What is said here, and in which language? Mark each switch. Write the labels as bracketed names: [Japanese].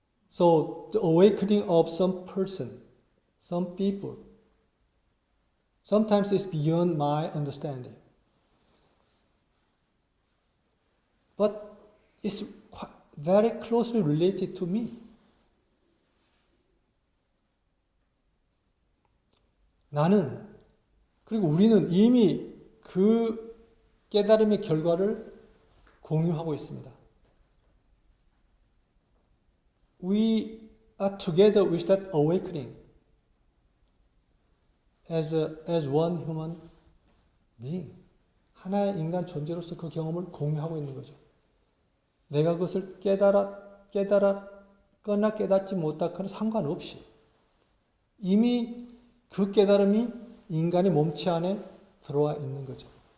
[English] So the awakening of some person, some people, sometimes is beyond my understanding. But it's very closely related to me. [Korean] 나는, 그리고 우리는 이미 그 깨달음의 결과를 공유하고 있습니다. [English] We are together with that awakening as one human being. [Korean] 하나의 인간 존재로서 그 경험을 공유하고 있는 거죠. 내가 그것을 깨달았거나 깨닫지 못하거나 상관없이 이미 그 깨달음이 인간의 몸체 안에 들어와 있는 거죠.